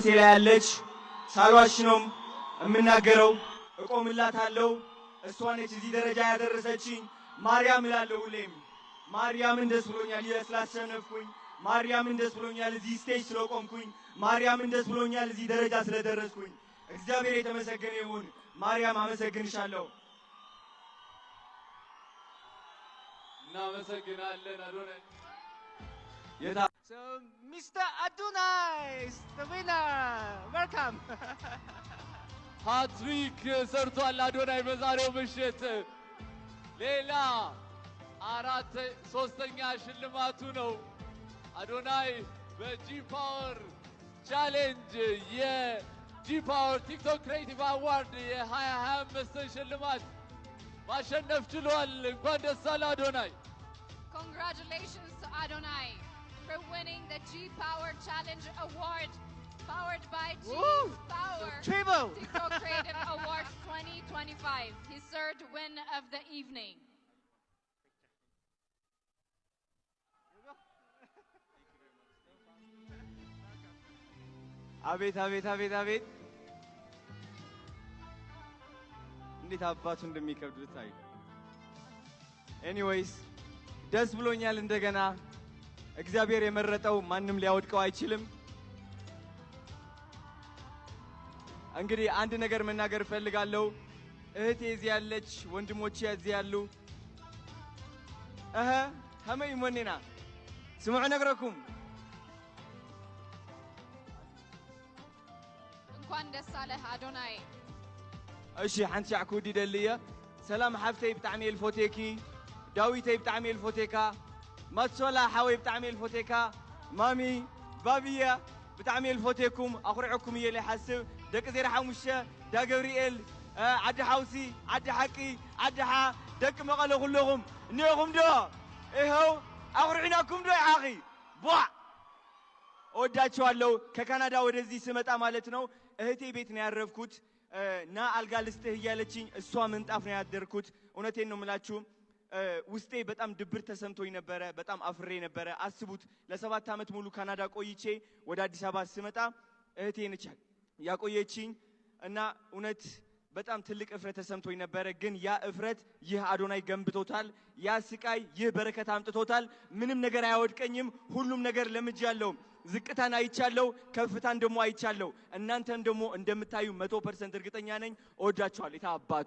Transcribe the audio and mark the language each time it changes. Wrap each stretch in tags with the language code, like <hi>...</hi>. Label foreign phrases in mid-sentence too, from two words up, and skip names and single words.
<am>ላይ ያለች ሳልዋሽ ነው እምናገረው እቆምላታለሁ እሷ ነች እዚህ ደረጃ ያደረሰችኝ ማርያም እላለሁ ሁሌም ማርያምን ደስ ብሎኛል ስላሸነፍኩኝ ማርያምን ደስ ብሎኛል እዚህ ስቴጅ ስለቆምኩኝ ማርያምን ደስ ብሎኛል እዚህ ደረጃ ስለደረስኩኝ እግዚአብሔር የተመሰገነ ይሁን። ማርያም አመሰግንሻለሁ። እናመሰግናለን አዶናይ።</am> <en>So, Mr. Adonai is the winner. Welcome.</en> <am>ሃትሪክ ሰርቷል አዶናይ በዛሬው ምሽት። ሌላ ሶስተኛ ሽልማቱ ነው። አዶናይ በጂ ፓወር ቻሌንጅ የጂ ፓወር ቲክቶክ ክሬቲቭ አዋርድ የ2025 ሽልማት ማሸነፍ ችሏል። እንኳን ደስ አለ አዶናይ።</am> <en>Congratulations to Adonai for winning the G Power Challenge Award, powered by G Power Triple. TikTok Creative Awards 2025. His third win of the evening.</en> <am>አቤት አቤት አቤት አቤት እንዴት አባቱ እንደሚከብድ ታይ። ኤኒዌይስ ደስ ብሎኛል። እንደገና እግዚአብሔር የመረጠው ማንም ሊያወድቀው አይችልም። እንግዲህ አንድ ነገር መናገር ፈልጋለሁ። እህቴ እዚህ ያለች፣ ወንድሞቼ እዚህ ያሉ</am> <ti>ከመይ ሞኔና ስሙዑ ነግረኩም</ti> <am>እንኳን ደስ አለህ አዶናይ።</am> <ti>እሺ ሓንቲ ሻዕ ክውዲ ደልየ ሰላም ሓፍተይ ብጣዕሚ ልፎቴኪ ዳዊተይ ብጣዕሚ ልፎቴካ ማትሶላ ሓወይ ብጣዕሚ ልፎቴካ ማሚ ባብየ ብጣዕሚ ልፎቴኩም ኣኹርዐኩም እየ ለይሓስብ ደቂ ዜራ ሓሙሽተ ዳ ገብርኤል ዓዲ ሓውሲ ዓዲ ሓቂ ዓዲ ሓ ደቂ መቐለ ኩለኹም እኒአኹም ዶ ይኸው ኣኹርዒናኩም ዶ ይሓኺ ቧዕ</ti> <am>እወዳችኋለሁ። ከካናዳ ወደዚህ ስመጣ ማለት ነው እህቴ ቤት ነው ያረፍኩት። ና አልጋ ልስጥህ እያለችኝ እሷ ምንጣፍ ነው ያደርኩት። እውነቴን ነው የምላችሁ ውስጤ በጣም ድብር ተሰምቶኝ ነበረ። በጣም አፍሬ ነበረ። አስቡት ለ7 ዓመት ሙሉ ካናዳ ቆይቼ ወደ አዲስ አበባ ስመጣ እህቴ ነች ያቆየችኝ እና እውነት በጣም ትልቅ እፍረት ተሰምቶኝ ነበረ። ግን ያ እፍረት ይህ አዶናይ ገንብቶታል። ያ ስቃይ ይህ በረከት አምጥቶታል። ምንም ነገር አያወድቀኝም። ሁሉም ነገር ለምጃለሁ። ዝቅታን አይቻለሁ፣ ከፍታን ደግሞ አይቻለሁ። እናንተም ደግሞ እንደምታዩ 100% እርግጠኛ ነኝ። እወዳችኋለሁ። የታባቱ</am>